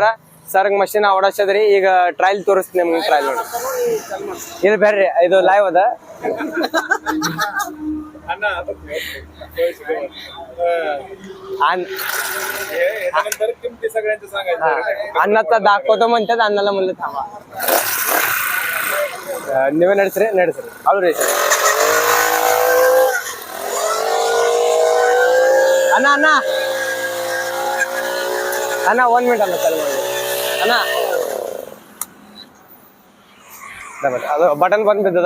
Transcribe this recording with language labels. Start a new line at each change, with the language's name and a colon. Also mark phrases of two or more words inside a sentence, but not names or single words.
Kannada: ಸರ್ ಮಷಿನ್ ಓಡಾಡ್ಸದ್ರಿ. ಈಗ ಟ್ರಯಲ್ ತೋರಿಸ್ತೀನಿ ನಿಮ್ಗೆ. ಟ್ರಯಲ್ ನೋಡಿ. ಇದು ಬೇಡ್ರಿ, ಇದು ಲೈವ್ ಅದ. ಅನ್ನತ್ತ
Marathi: दाखवतो म्हणतात, अन्नाला म्हणलं थांबा.
Kannada: ನೀವೇ ನಡೆಸ್ರಿ ಅವ್ರಿ. ಅಣ್ಣ 1 ಮಿನಿಟ್ ಅಲ್ಲ ಚಾಲು ಮಾಡಿ ಅಣ್ಣ. ಅದು ಬಟನ್ ಬಂದ್ ಬಿದ್ದದ.